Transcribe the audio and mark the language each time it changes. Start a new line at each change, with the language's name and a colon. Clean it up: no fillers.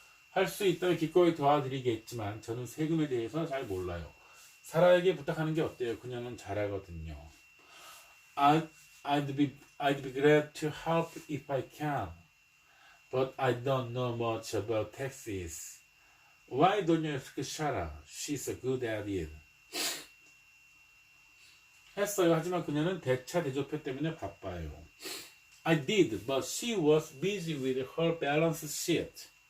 Korean: 할 수 있다면 기꺼이 도와드리겠지만 저는 세금에 대해서 잘 몰라요. 사라에게 부탁하는 게 어때요? 그녀는 잘하거든요.
English: I'd be glad to help if I can, but I don't know much about taxes. Why don't you ask Shara? She's good at it.
Korean: 했어요. 하지만 그녀는 대차 대조표 때문에 바빠요.
English: I did, but she was busy with her balance sheet.